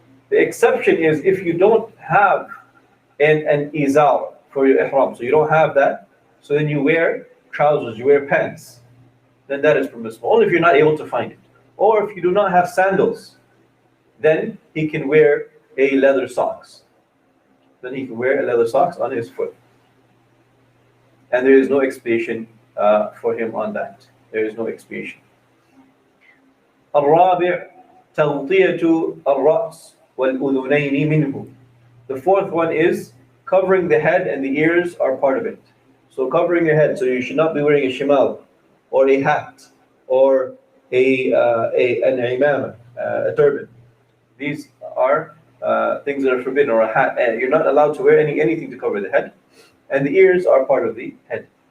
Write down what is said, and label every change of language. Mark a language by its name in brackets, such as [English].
[English] The exception is if you don't have an izar for your ihram, so you don't have that, so then you wear trousers, you wear pants, then that is permissible, only if you're not able to find it. Or if you do not have sandals, then he can wear a leather socks. Then he can wear a leather socks on his foot. And there is no expiation for him on that. There is no expiation. [Arabic] الرابع تغطية الرأس والأذنين منه. [English] The fourth one is covering the head and the ears are part of it. So covering your head, so you should not be wearing a shimal or a hat or an imama, a turban. These are things that are forbidden, or a hat. And you're not allowed to wear anything to cover the head, and the ears are part of the head.